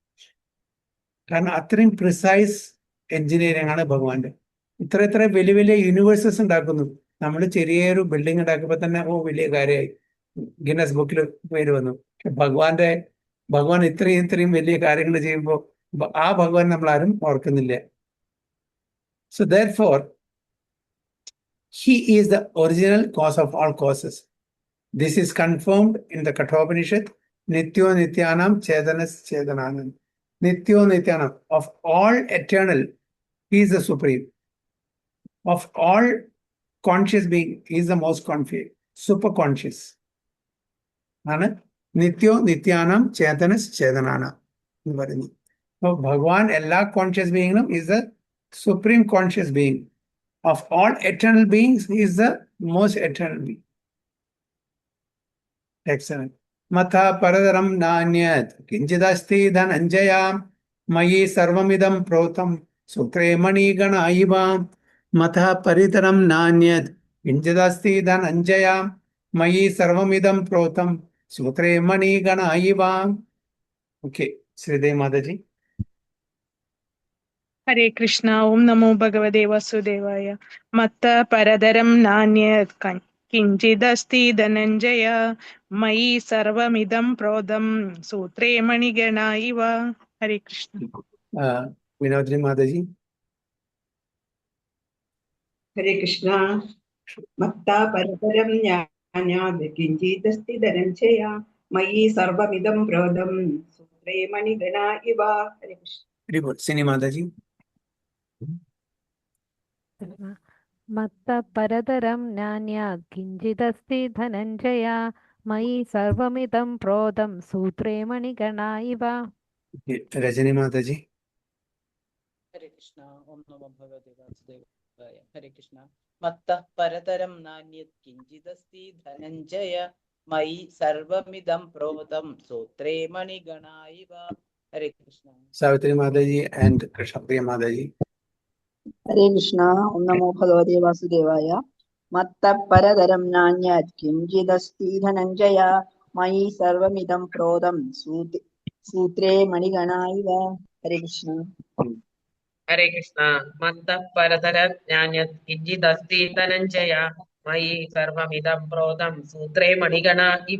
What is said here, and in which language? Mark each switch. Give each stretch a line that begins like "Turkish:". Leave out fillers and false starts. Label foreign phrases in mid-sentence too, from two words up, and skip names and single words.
Malayalam: കാരണം അത്രയും
English: precise engineering
Malayalam: ആണ് ഭഗവാന്റെ. ഇത്ര വലിയ വലിയ യൂണിവേഴ്സസ് ഉണ്ടാക്കുന്നു. നമ്മൾ ചെറിയൊരു ബിൽഡിംഗ് ഉണ്ടാക്കുമ്പോൾ തന്നെ വലിയ കാര്യമായി, ഗിന്നസ് ബുക്കിൽ പേര് വന്നു. ഭഗവാൻ ഇത്രയും വലിയ കാര്യങ്ങൾ ചെയ്യുമ്പോൾ ആ ഭഗവാൻ നമ്മൾ ആരും ഓർക്കുന്നില്ല.
English: So therefore, he is the original cause of all causes. This is confirmed in the Kathopanishad.
Sanskrit: Nityo Nityanam Chedanas Chedananam. Nityo Nityanam.
English: Of all eternal, he is the supreme. Of all conscious being, he is the most conscious, super conscious.
Sanskrit: Nityo Nityanam Chedanas Chedananam.
English: So Bhagwan,
Malayalam: എല്ലാ കോൺഷ്യസ് ബീയിങ്ങിനും
English: is the supreme conscious being. Of all eternal beings, he is the most eternal being. Excellent.
Sanskrit: Matha paradaram nanyat kinchidasti dhananjaya mayi sarvamidam protam sutre mani gana iva. Matha paritaram nanyat kinchidasti dhananjaya mayi sarvamidam protam sutre mani gana iva.
English: Okay, Sridevi Mataji.
Sanskrit: ഹരേ കൃഷ്ണ. ഓം നമോ ഭഗവതേ വാസുദേവായ. മത്ത പരതരം നാന്യത് കിഞ്ചിദസ്തി ധനഞ്ജയ മയി സർവമിദം പ്രോതം സൂത്രേ മണിഗണ ഇവ. ഹരേ കൃഷ്ണ. Vinodri Mataji. ഹരേ കൃഷ്ണ. മത്താ പരപരം ജ്ഞാനാത് കിഞ്ചിദസ്തി ധനഞ്ജയ മയി സർവമിദം പ്രോതം സൂത്രേ മണിഗണ ഇവ. ഹരേ കൃഷ്ണ.
English: Very good. Sini Mataji.
Sanskrit: മത്ത പരതരം നാന്യാത് കിഞ്ചിദസ്തി ധനഞ്ജയ മയി സർവമിദം പ്രോതം സൂത്രേ മണിഗണാ ഇവ. Rajani Mataji. ഹരേ കൃഷ്ണ. ഓം നമോ ഭഗവതേ വാസുദേവായ. ഹരേ കൃഷ്ണ. മത്തഃ പരതരം നാന്യത് കിഞ്ചിദസ്തി ധനഞ്ജയ മയി സർവമിദം പ്രോതം സൂത്രേ മണിഗണാ ഇവ. ഹരേ കൃഷ്ണ. Savitri Mataji and Krishnapriya Mataji. ഹരേ കൃഷ്ണ. ഓം നമോ ഭഗവതേ വാസുദേവായ. മത്ത പരതരം നാന്യത് കിഞ്ചിദസ്തി ധനഞ്ജയ മയി സർവമിദം പ്രോതം സൂത്രേ മണിഗണായിവ. ഹരേ കൃഷ്ണ. ഹരേ കൃഷ്ണ. മത്തഃ പരതരം നാന്യത് കിഞ്ചിദസ്തി ധനഞ്ജയ മയി സർവമിദം പ്രോതം സൂത്രേ മണിഗണ ഇവ.